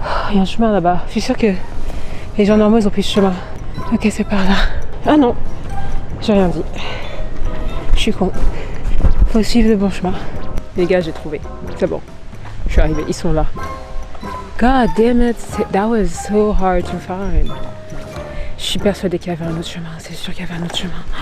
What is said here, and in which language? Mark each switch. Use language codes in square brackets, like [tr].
[fr] Il y a un chemin là-bas. Je suis sûre que les gens normaux ils ont pris ce chemin. Ok, c'est par là. Ah non, j'ai rien dit. Je suis con. Faut suivre le bon chemin. Les gars, j'ai trouvé. C'est bon. Je suis arrivée. Ils sont là. [en] God damn it, that was so hard to find. [fr] Je suis persuadée qu'il y avait un autre chemin, c'est sûr qu'il y avait un autre chemin.